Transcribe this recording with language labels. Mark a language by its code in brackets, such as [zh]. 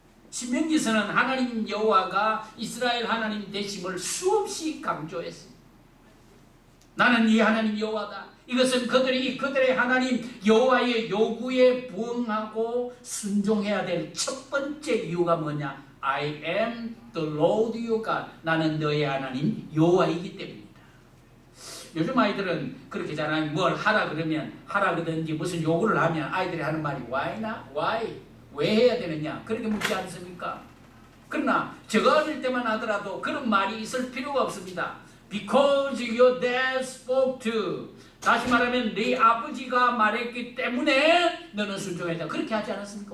[ko] 신명기서는 하나님 여호와가 이스라엘 하나님 되심을 수없이 강조했습니다. 나는 네 하나님 여호와다. 이것은 그들의 하나님 여호와의 요구에 부응하고 순종해야 될 첫 번째 이유가 뭐냐? [en] I am the Lord your God, [ko] 나는 너의 하나님 여호와이기 때문입니다. 요즘 아이들은 그렇게 잘 뭘 하라 그러면 하라 그러든지 무슨 요구를 하면 아이들이 하는 말이 why? 왜 해야 되느냐? 그렇게 묻지 않습니까? 그러나 제가 어릴 때만 하더라도 그런 말이 있을 필요가 없습니다. [en] Because your dad spoke to, [ko] 다시 말하면 네 아버지가 말했기 때문에 너는 순종해야 된다, 그렇게 하지 않았습니까?